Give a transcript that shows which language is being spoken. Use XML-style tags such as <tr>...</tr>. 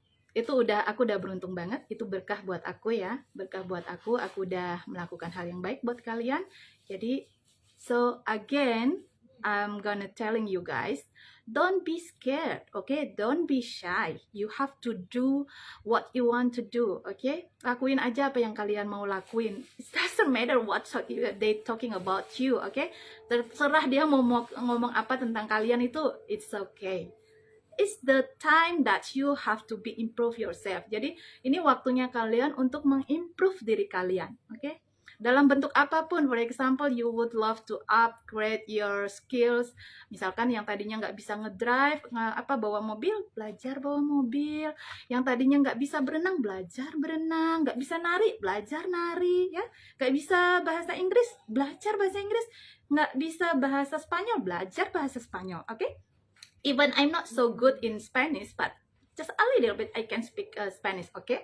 <id>Itu aku udah beruntung banget, itu berkah buat aku ya, berkah buat aku udah melakukan hal yang baik buat kalian.</id> <en>Jadi so again I'm gonna telling you guys, don't be scared, okay? Don't be shy. You have to do what you want to do, okay?</en> <id>Lakuin aja apa yang kalian mau lakuin.</id> <en>It doesn't matter what they talking about you, okay?</en> <id>Terserah dia mau ngomong apa tentang kalian, itu</id> <en>it's okay. It's the time that you have to be improve yourself.</en> <id>Jadi ini waktunya kalian untuk mengimprove diri kalian, okay? Dalam bentuk apapun,</id> <en>for example, you would love to upgrade your skills.</en> <id>Misalkan yang tadinya nggak bisa ngedrive, bawa mobil, belajar bawa mobil. Yang tadinya nggak bisa berenang, belajar berenang. Nggak bisa nari, belajar nari, ya. Nggak bisa bahasa Inggris, belajar bahasa Inggris. Nggak bisa bahasa Spanyol, belajar bahasa Spanyol, oke?</id> <en>Okay? Even I'm not so good in Spanish, but just a little bit I can speak Spanish, okay?</en>